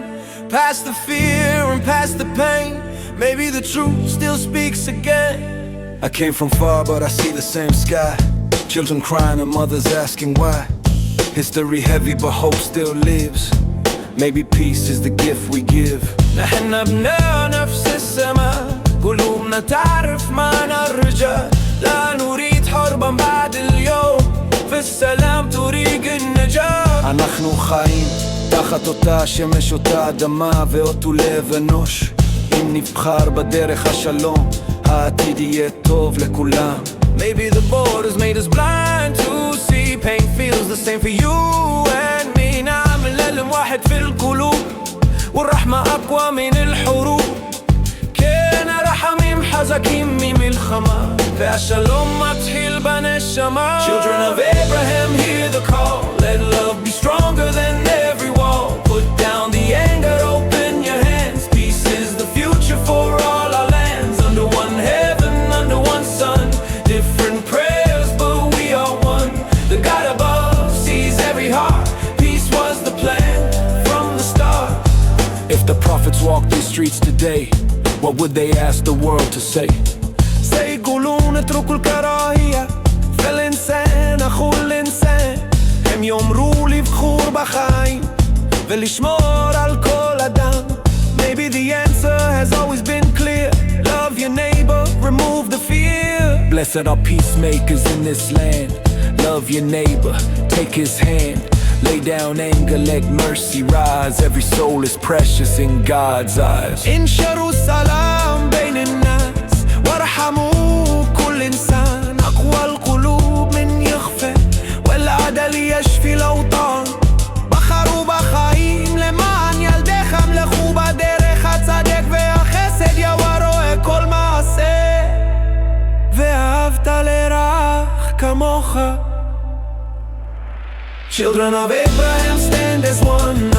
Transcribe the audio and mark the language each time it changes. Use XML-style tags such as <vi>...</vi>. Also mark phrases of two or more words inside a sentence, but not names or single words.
<en>Past the fear and past the pain, maybe the truth still speaks again. I came from far but I see the same sky. Children crying and mothers asking why. History heavy but hope still lives. Maybe peace is the gift we give.</en> <ar>نحن أبناء نفس السماء، قلوبنا تعرف معنى الرجاء. لا نريد حربا بعد اليوم، في السلام طريق النجاة.</ar> <he>אנחנו חיים תחת אותה שמש, אותה אדמה ואותו לב אנוש. אם נבחר בדרך השלום, העתיד יהיה טוב לכולם.</he> <en>Maybe the borders made us blind to see. Pain feels the same for you and me.</en> <ar>نعمل الألم واحد في القلوب، والرحمة أقوى من الحروب.</ar> <he>כי רחמים חזקים ממלחמה, והשלום מתחיל בנשמה.</he> <en>Children of Abraham, hear the call. Let love be stronger than every wall. Put down the anger, open your hands. Peace is the future for all our lands. Under one heaven, under one sun. Different prayers, but we are one. The God above sees every heart. Peace was the plan from the start. If the prophets walked these streets today, what would they ask the world to say?</en> <ar>سيقولون اتركوا الكراهية في الإنسان أخو الإنسان.</ar> <he>הם יאמרו לבחור בחיים ולשמור על כל אדם.</he> <en>Maybe the answer has always been clear. Love your neighbor, remove the fear. Blessed are peacemakers in this land. Love your neighbor, take his hand. Lay down anger, let mercy rise. Every soul is precious in God's eyes.</en> <ar>انشروا السلام بين الناس، وارحموا كل إنسان. أقوى القلوب من يخفى، والعدل يشفي الأوطان.</ar> <he>בחרו בחיים למען ילדיכם, לכו בדרך הצדק והחסד. יהוה רואה כל מעשה, ואהבת לרעך כמוך.</he> <en>Children of Abraham stand as one.</en>